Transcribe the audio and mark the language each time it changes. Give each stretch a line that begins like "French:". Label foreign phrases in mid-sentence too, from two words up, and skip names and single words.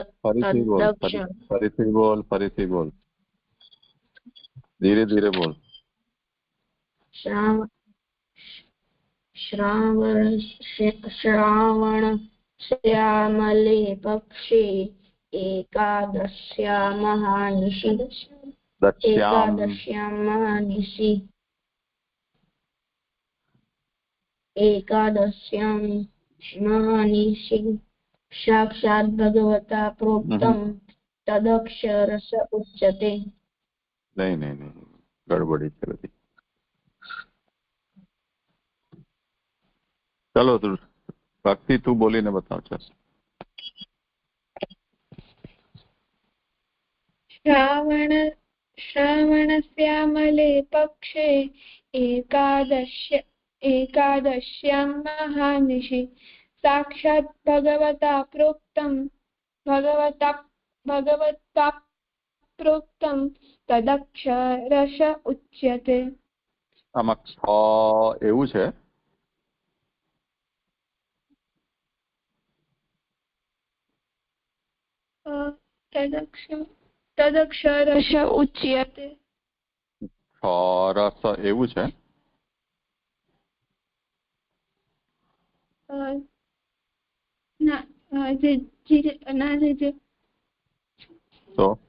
Gujarati: ફરીથી બોલ, ધીરે ધીરે બોલ.
Sanskrit: શ્રાવણ શ્યામલે પક્ષે એકાદશ્યા મહાનિશી एकादश्यां महानिशि साक्षात् भगवता प्रोक्तं तदक्षरस उच्यते।
Gujarati: નહીં, ગડબડી છે બધી. ચલો ભક્તિ તું બોલીને બતાવ છે.
Sanskrit: श्रावणस्यामले पक्षे एकादश्यां महानिशि साक्षात् भगवता प्रोक्तं तदक्षरस उच्यते।
Gujarati: આમાં છ એવું છે.
Sanskrit: તદક્ષરસ ઉચ્યતે.
Gujarati: રસ એવું છે. તો